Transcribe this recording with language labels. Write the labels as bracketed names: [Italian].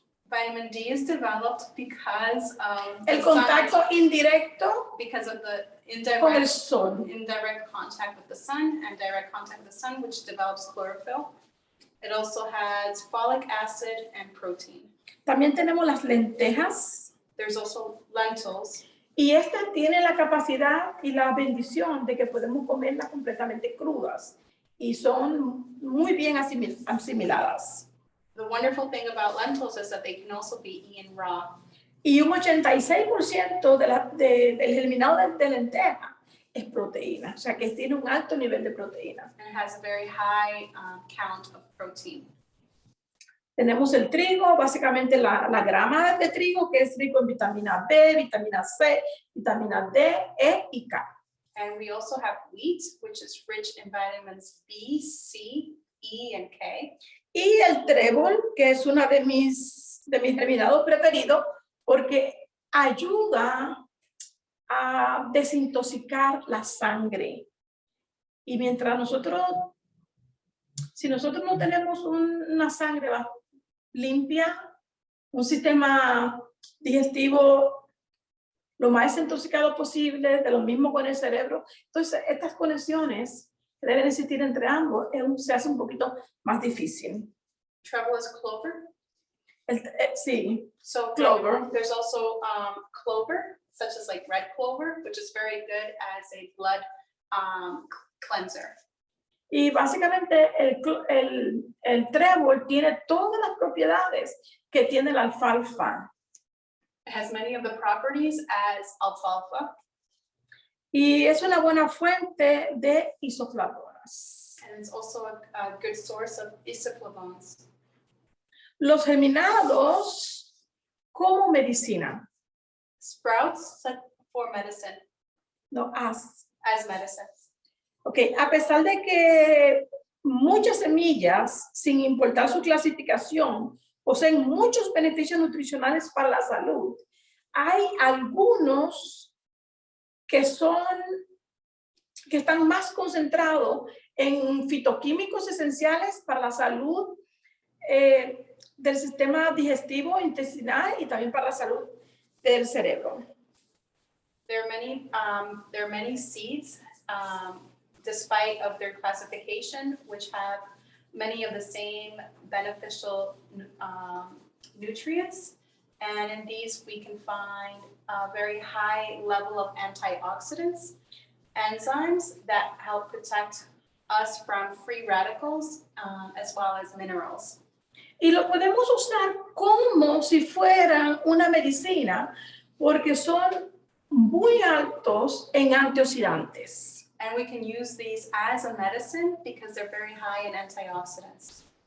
[English] vitamin D is developed because of [Spanish] El [English] the sun- [Spanish] contacto indirecto [English] because of the [Spanish] con el [English] indirect [Spanish] sol. [English] contact with the sun and direct contact with the sun, which develops chlorophyll. It also has folic acid and protein. [Spanish] También tenemos las lentejas [English] There's also lentils, [Spanish] y estas tienen la capacidad y la bendición de que podemos comerlas completamente crudas y son muy bien asimiladas. [English] The wonderful thing about lentils is that they can also be eaten raw. [Spanish] Y un 86% del germinado de lenteja es proteína, o sea que tiene un alto nivel de proteína. [English] And it has a very high count of protein. [Spanish] Tenemos el trigo, básicamente la grama de trigo, que es rico en vitamina B, vitamina C, vitamina D, E y K. [English] And we also have wheat, which is rich in vitamins B, C, E, and K. [Spanish] Y el trébol, que es una de mis germinados preferidos, porque ayuda a desintoxicar la sangre. Y mientras si nosotros no tenemos una sangre limpia, un sistema digestivo lo más desintoxicado posible, de lo mismo con el cerebro, entonces estas conexiones que deben existir entre ambos se hace un poquito más difícil. [English] Treble is clover. [Spanish] Sí, [English] So Clover. there's also clover, such as like red clover, which is very good as a blood cleanser. [Spanish] y básicamente el trébol tiene todas las propiedades que tiene la alfalfa. [English] It has many of the properties as alfalfa, [Spanish] Y es una buena fuente de isoflavonas. [English] and it's also a good source of isoflavones. [Spanish] Los germinados como medicina, [English] Sprouts for medicine, no as. medicine. [Spanish] Ok, a pesar de que muchas semillas, sin importar su clasificación, poseen muchos beneficios nutricionales para la salud, hay algunos que están más concentrados en fitoquímicos esenciales para la salud del sistema digestivo, intestinal y también para la salud del cerebro. [English] There are many seeds, despite of their classification, which have many of the same beneficial nutrients. And in these, we can find a very high level of antioxidants, enzymes that help protect us from free radicals, as well as minerals. [Spanish] Y lo podemos usar como si fuera una medicina, porque son muy altos en antioxidantes. [English] And we can use these as a medicine because they're very high in antioxidants.